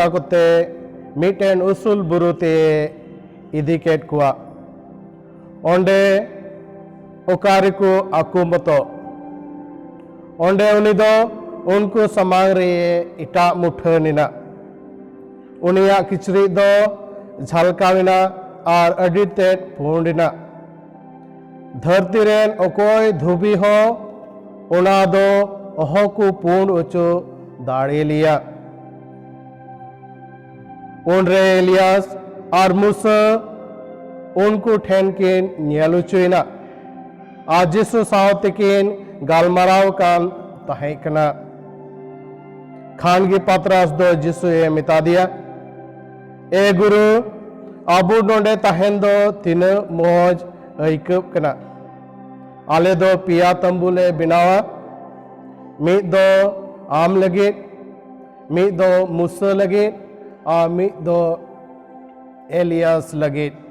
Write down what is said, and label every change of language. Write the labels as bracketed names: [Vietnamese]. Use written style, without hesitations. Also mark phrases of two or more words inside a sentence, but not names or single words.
[Santali] कोते मिटेन उसूल बुरुते इदिकेट कुआ ओंडे ओकारिको आकुमतो ओंडे उनिदो उनको समांग रे इटा मुठनिना उनिया किचरी दो झलकाविना और अडितेट पूर्णिना धरती रेन ओकोय धुबी हो उना दो ओहोकु पूर्ण उचो दाड़ी लिया उनरे एलियास और मूसा उनको ठेन किन न्यालुचुइना आज जिसु सावतिकिन गालमराव कान तहेकना खान की पत्रास दो जिसु ये मिता दिया ए गुरु आबू नोंडे तहेन दो तीन मोज ऐकब कना आले दो पिया तंबुले बिनावा मिद दो आम लगे मिद दो मूसा लगे और मिद दो एलियास लगे